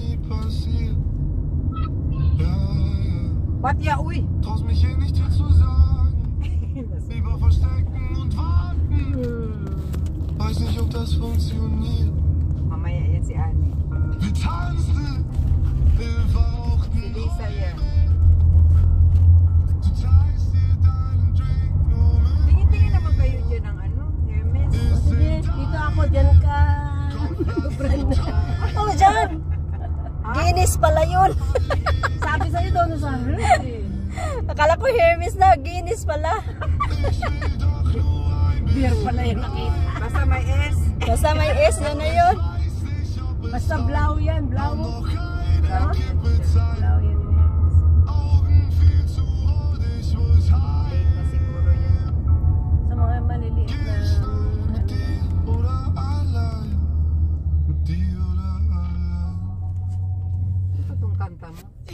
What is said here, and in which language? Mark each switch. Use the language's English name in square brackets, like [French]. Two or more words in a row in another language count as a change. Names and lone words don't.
[German] Was ja, ui. Traust mich hier nicht viel zu sagen. Lieber verstecken und warten. Weiß nicht, ob das funktioniert. [Filipino] Mamaya yan si Annie. [German] Wir tanzen, wir rauchten. [Filipino] Si Lisa yan. [German] Du teilst dir deinen Drink nur mit. [Filipino] Tingin-tingin naman kayo dyan ng ano, Hermes. Sige, dito ako, dyan ka. Brenda. Ako dyan. Guinness pala yun. Sabi sa'yo daw na sa Hermes. Akala ko Hermes na, Guinness pala. Beer pala yung nakita. Basta may S. Basta may S, yan na yun. Basta blau yan, blau. Blau yan. Na siguro yan. Sa mga maliliit na Ito itong kanta mo.